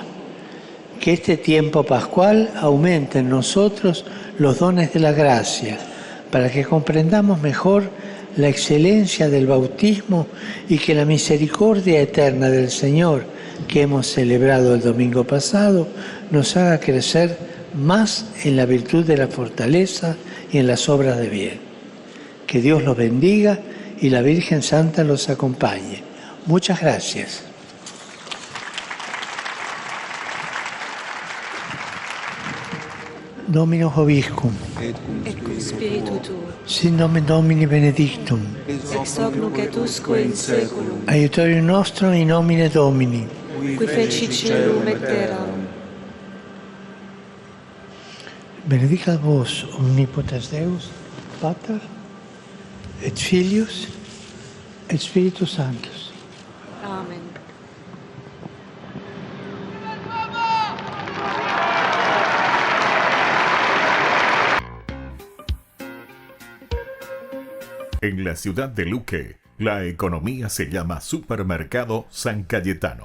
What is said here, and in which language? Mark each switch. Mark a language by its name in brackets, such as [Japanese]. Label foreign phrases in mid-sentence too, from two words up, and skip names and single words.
[Spanish] Que este tiempo pascual aumente en nosotros los dones de la gracia, para que comprendamos mejor la excelencia del bautismo y que la misericordia eterna del Señor que hemos celebrado el domingo pasado nos haga crecer más en la virtud de la fortaleza y en las obras de bien. Que Dios los bendiga y la Virgen Santa los acompañe. Muchas gracias. [Latin] Dominus Vobiscum. Et cum spiritu tuo. Sin nomen Domini benedictum. Ex hoc nunc et usque in saeculum. Aiutorium nostrum in nomine Domini. Qui feci caelum et terram. Benedicat vos omnipotens Deus, Pater, et Filius, et Spiritus Sanctus. Amen. [Spanish] En la ciudad de Luque, la economía se llama Supermercado San Cayetano.